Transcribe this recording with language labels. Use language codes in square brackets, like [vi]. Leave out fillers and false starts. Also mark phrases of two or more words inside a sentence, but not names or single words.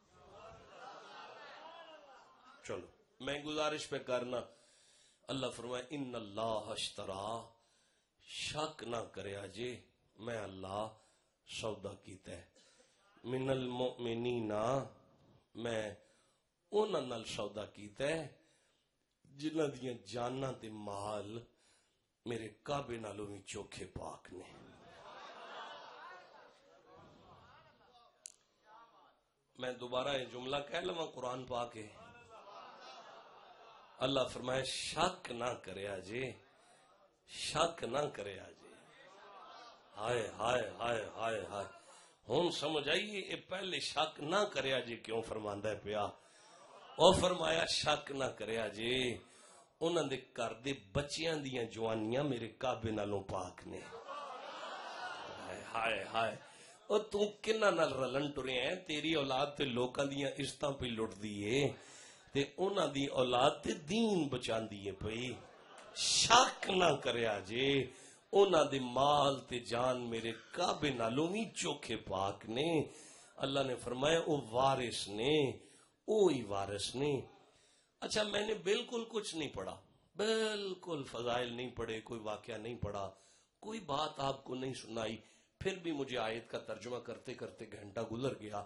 [pa] چلو میں گزارش پہ کرنا، اللہ فرمائے [ar] ان اللہ اشترا، [pa] شک نہ کرے جے میں اللہ سودا کیتا ہے، [ar] من المؤمنین [pa] میں انہاں نال سودا کیتا ہے جنہاں دیاں جاناں تے مال میرے کعبے نالوں بھی چوکھے پاک نے۔ میں دوبارہ یہ جملہ کہہ لواں قرآن پا کے. اللہ فرمائے شک نہ کریا جے, شک نہ کریا جے. ہائے ہائے ہائے ہائے ہائے. ہوں سمجھ آئیے یہ پہلے شک نہ کریا جے کیوں فرماندا ہے پیا. او فرمایا شک نہ کریا جے انہاں دے گھر دے بچیاں دیاں جوانیاں میرے کعبے نالوں پاک نے. ہائے ہائے ہائے. او تو کناں نال رلن ٹریا ہے, تیری اولاد تے لوکاں دیاں عزتاں پہ لٹ دی ہے تے انہاں دی اولاد تے دین بچاندی ہے پئی. شک نہ کریا جے انہاں دے مال تے جان میرے کعبے نالوں وی چوکھے پاک نے. اللہ نے فرمایا او وارث نے, اوہی وارث نے. [ur] اچھا میں نے بالکل کچھ نہیں پڑھا, بالکل فضائل نہیں پڑھے, کوئی واقعہ نہیں پڑھا, کوئی بات آپ کو نہیں سنائی, پھر بھی مجھے آیت کا ترجمہ کرتے کرتے گھنٹہ گزر گیا.